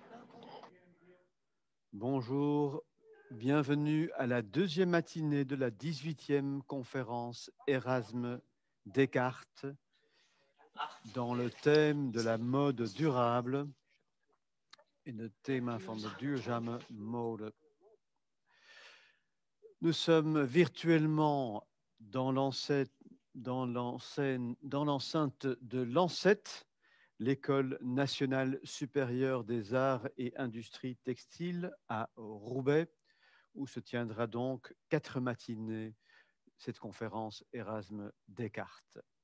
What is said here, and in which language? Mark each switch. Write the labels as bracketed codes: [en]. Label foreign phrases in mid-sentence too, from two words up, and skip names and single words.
[fr] Bonjour. Bienvenue à la deuxième matinée de la 18e conférence Erasme Descartes dans le thème de la mode durable et le thème [nl] van de duurzame mode. [fr] Nous sommes virtuellement dans l'enceinte de l'ANSET, l'École nationale supérieure des arts et industries textiles à Roubaix, où se tiendra donc 4 matinées cette conférence Erasme Descartes.